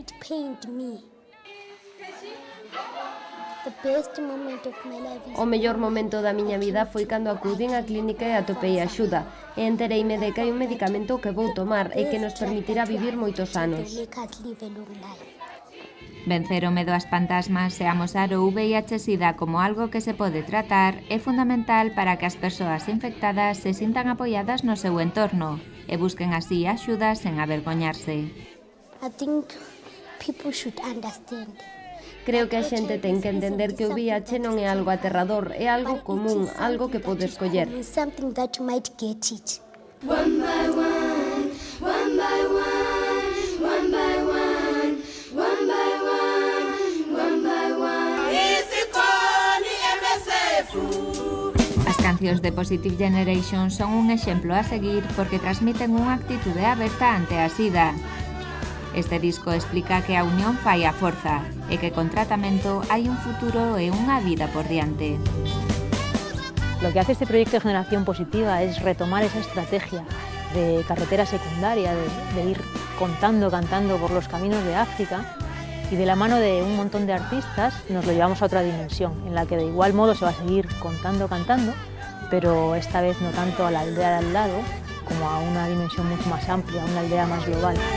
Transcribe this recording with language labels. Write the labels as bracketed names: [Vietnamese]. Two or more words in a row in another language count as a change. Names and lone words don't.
[Galician] O mellor momento da miña vida foi cando acudín á clínica e atopei axuda e entereime de que hai un medicamento que vou tomar e que nos permitirá vivir moitos anos. Vencer o medo ás fantasmas e amosar o VIH-Sida como algo que se pode tratar é fundamental para que as persoas infectadas se sintan apoiadas no seu entorno e busquen así axuda sen avergoñarse. [English] I think people should understand. [Galician] Creo que a xente ten que entender que o VIH non é algo aterrador, é algo común, algo que podes coller. [English] Something that you might get it. One by one, one by one, one by one, one by one, one by one. [Galician] As cancións de Positive Generation son un exemplo a seguir porque transmiten unha actitude aberta ante a SIDA. Este disco explica que a unión fai a forza e que con tratamento hai un futuro e unha vida por diante. [Spanish] Lo que hace este proyecto de Generación Positiva es retomar esa estrategia de carretera secundaria, de ir contando, cantando por los caminos de África, y de la mano de un montón de artistas nos lo llevamos a otra dimensión, en la que de igual modo se va a seguir contando, cantando, pero esta vez no tanto a la aldea de al lado, como a una dimensión mucho más amplia, a una aldea más global.